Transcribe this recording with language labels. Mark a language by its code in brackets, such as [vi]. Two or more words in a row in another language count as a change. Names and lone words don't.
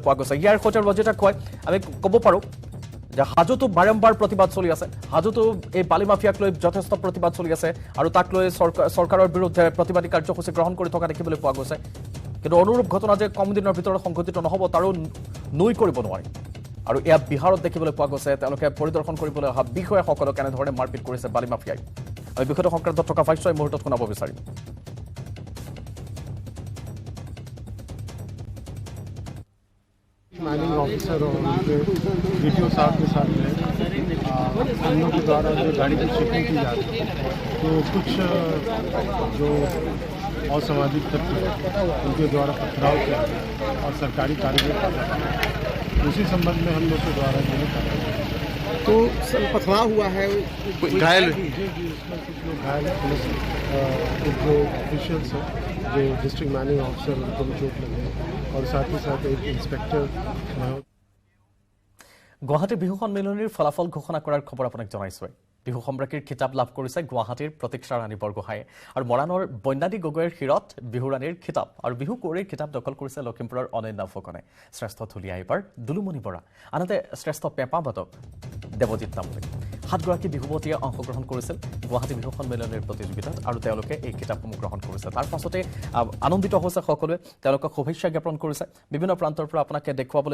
[as] পোৱা গৈছে ইয়াৰ সৈতে ৰজিতা কয় আমি ক'ব পাৰোঁ যে হাজোতো বাৰম্বাৰ প্ৰতিবাদ চলি আছে হাজোতো এই বালি মাফিয়াক লৈ যথেষ্ট প্ৰতিবাদ চলি আছে আৰু তাক লৈ চৰকাৰৰ বিৰুদ্ধে প্ৰতিবাদী কাৰ্যসূচী গ্ৰহণ কৰি থকা দেখিবলৈ পোৱা গৈছে কিন্তু অনুৰূপ ঘটনা যে কম দিনৰ ভিতৰত সংঘটিত নহ'ব তাৰো নুই কৰিব নোৱাৰি আৰু এয়া বিহাৰত দেখিবলৈ পোৱা গৈছে তেওঁলোকে পৰিদৰ্শন কৰিবলৈ অহা বিষয়াসকলক এনেধৰণে মাৰপিট কৰিছে বালি মাফিয়াই আমি বিষয়টো সংক্ৰান্তত থকা ভাষ্য এই মুহূৰ্তত শুনাব বিচাৰিম [hi] माइनिंग ऑफिसर और उनके वीडियो साहब के साथ में हम लोग के द्वारा जो गाड़ी की चेकिंग की जा रही है तो कुछ जो असामाजिक तत्व उनके द्वारा पथराव किया और सरकारी कार्य उसी संबंध में हम लोग के द्वारा जो है तो पथराव हुआ है घायल इसमें कुछ लोग घायल है पुलिस एक जो ऑफिशियल्स है जो डिस्ट्रिक्ट माइनिंग ऑफिसर उनको भी चोट लगी है और साथ ही साथ एक इंस्पेक्टर [as] গুৱাহাটী বিহু সন্মিলনীৰ ফলাফল ঘোষণা কৰাৰ খবৰ আপোনাক জনাইছো বিহু সম্ৰাকীৰ খিতাপ লাভ কৰিছে গুৱাহাটীৰ প্ৰতীক্ষা ৰাণী বৰগোহাঁয়ে আৰু মৰাণৰ বন্যাদী গগৈৰ শিৰত বিহুৰাণীৰ খিতাপ আৰু বিহু কুঁৱৰীৰ খিতাপ দখল কৰিছে লখিমপুৰৰ অনন্য ফুকনে শ্ৰেষ্ঠ ঢুলীয়া এইবাৰ দুলুমণি বৰা আনহাতে শ্ৰেষ্ঠ পেঁপা বাদক দেৱজিৎ তামুলী 7 গৰাকী বিহুৱতীয়ে অংশগ্ৰহণ কৰিছিল গুৱাহাটী বিহু সন্মিলনীৰ প্ৰতিযোগিতাত আৰু তেওঁলোকে এই কিতাপসমূহ গ্ৰহণ কৰিছে তাৰ পাছতে আনন্দিত হৈছে সকলোৱে তেওঁলোকক শুভেচ্ছা জ্ঞাপন কৰিছে বিভিন্ন প্ৰান্তৰ পৰা আপোনাকে দেখুৱাবলৈ